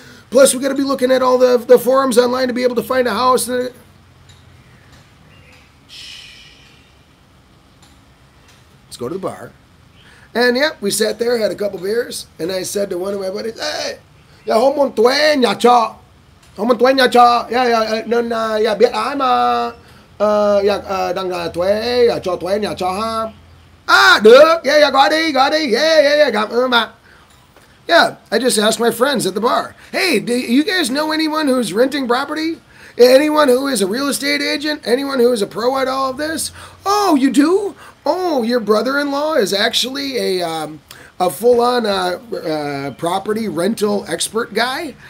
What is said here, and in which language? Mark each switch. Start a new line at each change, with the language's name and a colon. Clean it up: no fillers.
English: Plus, we got to be looking at all the forums online to be able to find a house. Let's go to the bar. And yeah, we sat there, had a couple beers, and I said to one of my buddies, hey,
Vietnamese: hôm muốn thuê nhà trọ. Hôm muốn thuê nhà trọ. Nên biết ai mà đang thuê, cho thuê nhà trọ ha. Được. Gọi đi. Cảm ơn bạn.
English: Yeah, I just asked my friends at the bar, hey, do you guys know anyone who's renting property? Anyone who is a real estate agent, anyone who is a pro at all of this, oh, you do? Oh, your brother-in-law is actually a full-on property rental expert guy?